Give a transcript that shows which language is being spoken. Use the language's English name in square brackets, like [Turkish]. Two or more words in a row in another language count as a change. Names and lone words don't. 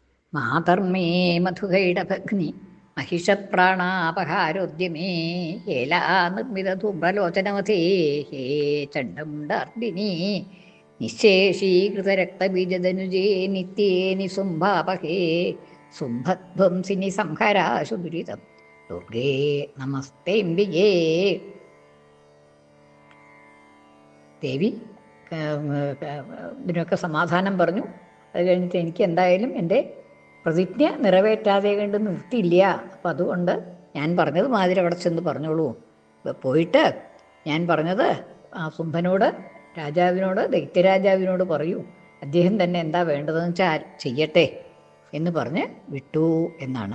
[Sanskrit] മാതർമേ മധുകൈടഭഗ്നി महिषप्राणापहारोद्यमे हेला निर्मितधूम्रलोचनवधे हे चण्डमुण्डार्दिनी निःशेषीकृतरक्तबीजदनुजे नित्ये निसुम्भापहे सुम्भध्वंसिनि संहराशु दुरितं दुर्गे नमस्तेऽम्बिके. [Malayalam] ദേവി ഇതിനൊക്കെ സമാധാനം പറഞ്ഞു. അത് കഴിഞ്ഞിട്ട് എനിക്ക് എന്തായാലും എൻ്റെ പ്രതിജ്ഞ നിറവേറ്റാതെ കണ്ട് നിർത്തിയില്ല. അപ്പം അതുകൊണ്ട് ഞാൻ പറഞ്ഞത് മാതിരി അവിടെ ചെന്ന് പറഞ്ഞോളൂ. പോയിട്ട് ഞാൻ പറഞ്ഞത് ആ സുംഭനോട്, രാജാവിനോട്, ദൈത്യരാജാവിനോട് പറയൂ, അദ്ദേഹം തന്നെ എന്താ വേണ്ടതെന്ന് വെച്ചാൽ ചെയ്യട്ടെ എന്ന് പറഞ്ഞ് വിട്ടു എന്നാണ്.